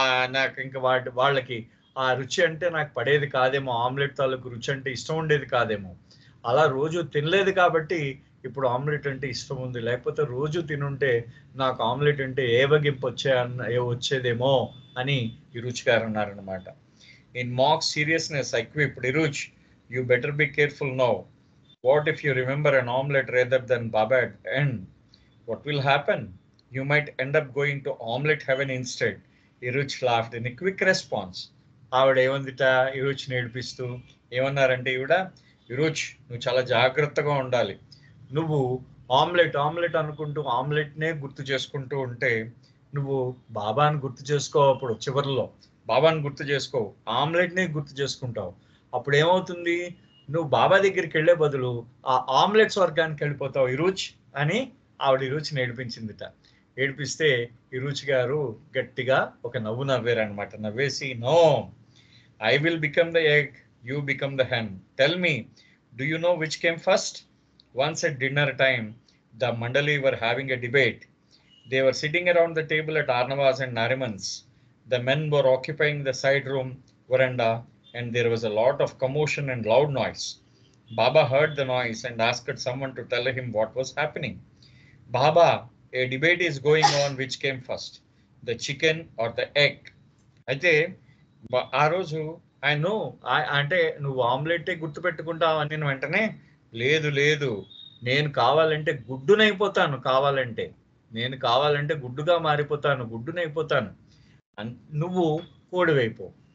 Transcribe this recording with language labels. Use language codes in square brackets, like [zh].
[te] నాకు ఇంకా వాళ్ళకి ఆ రుచి అంటే నాకు పడేది కాదేమో, ఆమ్లెట్ తాలూకు రుచి అంటే ఇష్టం ఉండేది కాదేమో, అలా రోజు తినలేదు కాబట్టి ఇప్పుడు ఆమ్లెట్ అంటే ఇష్టం ఉంది. లేకపోతే రోజు తినుంటే నాకు ఆమ్లెట్ అంటే ఏవగింపు వచ్చేదేమో అని ఇరుచి గారు అన్నారనమాట. [en] In mock seriousness I quipped, Iruch, you better be careful now. What if you remember an omelette rather than Baba at end? What will happen? You might end up going to omelette heaven instead. Iruch laughed in a quick response. [te] ఆవిడ ఏమందిట ఇరుచ్ నేర్పిస్తూ ఏమన్నారంటే, ఇరుచ్ నువ్వు చాలా జాగ్రత్తగా ఉండాలి. నువ్వు omelette omelette అనుకుంటూ ఆమ్లెట్నే గుర్తు చేసుకుంటూ ఉంటే నువ్వు బాబాని గుర్తు చేసుకో. అప్పుడు చివరిలో బాబాని గుర్తు చేసుకో, ఆమ్లెట్నే గుర్తు చేసుకుంటావు. అప్పుడు ఏమవుతుంది, నువ్వు బాబా దగ్గరికి వెళ్లే బదులు ఆ ఆమ్లెట్ స్వర్గానికి వెళ్ళిపోతావు ఇరుచ్ అని ఆవిడ ఇరుచి నేర్పించిందిట. ఏడిపిస్తే ఇరుచి గారు గట్టిగా ఒక నవ్వు నవ్వారనమాట. [en] నవ్వేసి, no, I will become the egg, you become the hen. Tell me, do you know which came first? Once at dinner time, the Mandali were having a debate. They were sitting around the table at Arnavas and Nariman's. The men were occupying the side room veranda, and there was a lot of commotion and loud noise. Baba heard the noise and asked someone to tell him what was happening. Baba, a debate is going on, which came first, the chicken or the egg? [te] అయితే ఆ రోజు ఆయన అంటే నువ్వు ఆమ్లెట్టే గుర్తుపెట్టుకుంటావు అని వెంటనే, లేదు లేదు, నేను కావాలంటే గుడ్డునైపోతాను, నేను కావాలంటే గుడ్డుగా మారిపోతాను, గుడ్డునైపోతాను, నువ్వు కోడివైపో.